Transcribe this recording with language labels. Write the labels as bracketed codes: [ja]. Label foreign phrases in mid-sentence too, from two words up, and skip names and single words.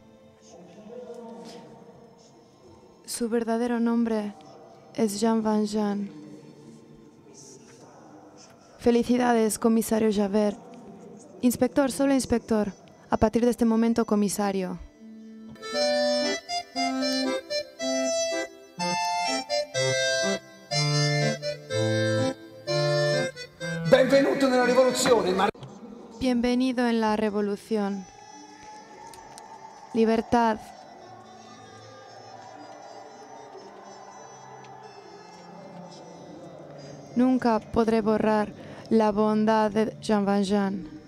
[es] Su verdadero nombre es Jean Valjean. Felicidades, comisario Javert. Inspector, solo inspector. A partir de este momento, comisario. [it] Benvenuto nella rivoluzione, [es] Bienvenido en la revolución. Libertad. Nunca podré borrar la bondad de Jean Valjean.